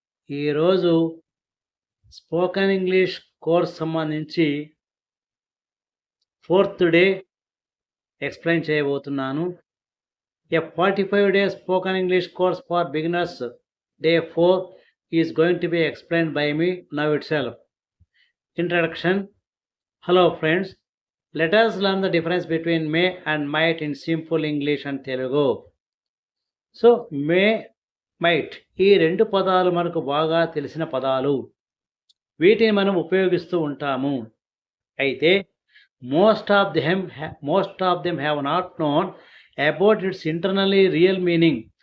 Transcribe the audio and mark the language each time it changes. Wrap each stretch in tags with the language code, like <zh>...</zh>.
<te>ఈరోజు spoken English course సంబంధించి 4th day explain చేయబోతున్నాను.</te> <en>A 45-day spoken English course for beginners, day 4 is going to be explained by me now itself. Introduction. Hello friends, let us learn the difference between may and might in simple English and Telugu.</en> <te>So May, might ఈ రెండు పదాలు మనకు బాగా తెలిసిన పదాలు. వీటిని మనం ఉపయోగిస్తూ ఉంటాము. అయితే</te> <en>Most of them have not known about its internally real meaning.</en>